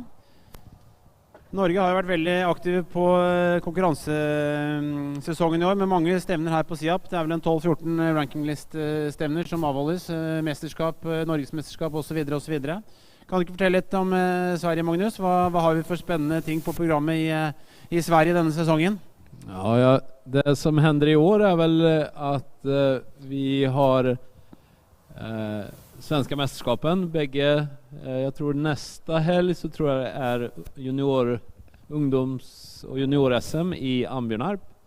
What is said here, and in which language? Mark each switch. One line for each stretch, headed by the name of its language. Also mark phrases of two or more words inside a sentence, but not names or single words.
Norwegian: Norge har jo vært veldig aktive på konkurransesesongen i år med mange stevner her på SIAP. Det er vel en 12-14 rankinglist-stevner som avholdes, mesterskap, norgesmesterskap og så videre og så videre. Kan du ikke fortelle litt om Sverige, Magnus? Hva har vi for spennende ting på programmet i Sverige denne sesongen?
Swedish: Ja, det som händer i år är väl att vi har svenska mästerskapen bägge. Jag tror nästa helg så tror jag det är ungdoms- och junior-SM i Ambjörnarp.